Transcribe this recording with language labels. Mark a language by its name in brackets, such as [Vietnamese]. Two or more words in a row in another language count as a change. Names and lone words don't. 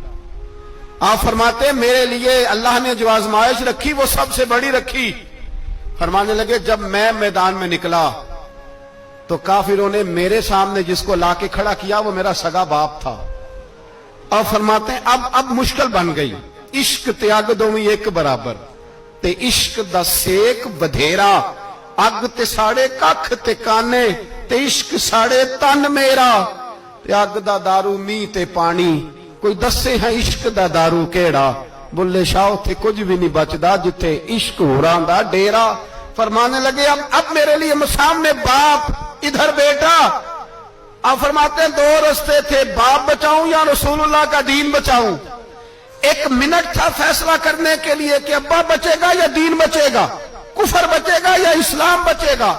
[Urdu] آپ فرماتے ہیں میرے لیے اللہ نے جو آزمائش رکھی وہ سب سے بڑی رکھی۔ فرمانے لگے جب میں میدان میں نکلا تو کافروں نے میرے سامنے جس کو لا کے کھڑا کیا وہ میرا سگا باپ تھا۔ اور فرماتے ہیں اب مشکل بن گئی، [Punjabi] عشق تیاگ دومی ایک برابر، تے عشق دا سیک بدھیرا، اگ تے ساڑے ککھ تے کانے، تے عشق ساڑے تن میرا، تے اگ دا دارو می تے پانی، کوئی دسے ہیں عشق دا دارو کیڑا، بلے شاہ تھے کچھ بھی نہیں بچدا جتے عشق ہوران دا ڈیرا۔ [Urdu] فرمانے لگے اب میرے لیے سامنے باپ، ادھر بیٹا۔ آپ فرماتے ہیں دو رستے تھے، باپ بچاؤں یا رسول اللہ کا دین بچاؤں۔ ایک منٹ تھا فیصلہ کرنے کے لیے کہ ابا بچے گا یا دین بچے گا، کفر بچے گا یا اسلام بچے گا۔